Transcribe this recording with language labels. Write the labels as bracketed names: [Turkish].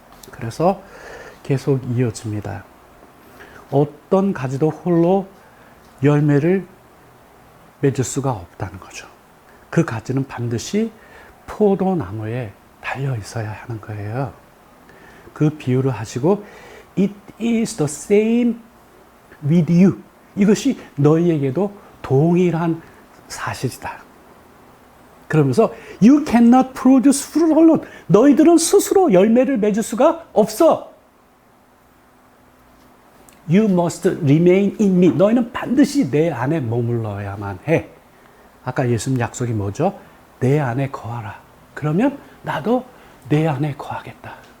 [Korean] 그래서 계속 이어집니다. 어떤 가지도 홀로 열매를 맺을 수가 없다는 거죠. 그 가지는 반드시 포도나무에 달려 있어야 하는 거예요. 그 비유를 하시고 [English] It is the same with you. [Korean] 이것이 너희에게도 동일한 사실이다. 그러면서 [English] You cannot produce fruit alone. [Korean] 너희들은 스스로 열매를 맺을 수가 없어. [English] You must remain in me. [Korean] 너희는 반드시 내 안에 머물러야만 해. 아까 예수님 약속이 뭐죠? 내 안에 거하라. 그러면 나도 내 안에 거하겠다.